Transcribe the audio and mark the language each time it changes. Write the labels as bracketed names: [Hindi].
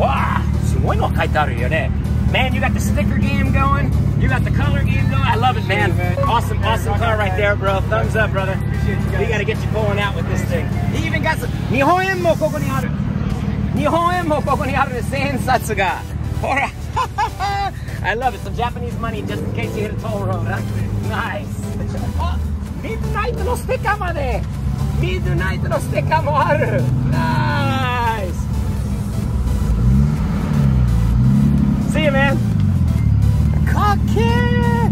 [Japanese] わあ、すごいの書いてあるよね。 [English] Man, you got the sticker game going. You got the color game going. I love it, man. Awesome car right there, bro. Thumbs up, brother. We got to get you pulling out with this thing. He even got some. [Japanese] 日本円もここにある。日本円もここにある1000円札が。ほら。 [English] I love it. Some Japanese money just in case you hit a toll road, huh? Nice. [Japanese] あ、ミッドナイトのステッカーまで。ミッドナイトのステッカーもある。 [English] Nice. See you, man. [Japanese] かっけー。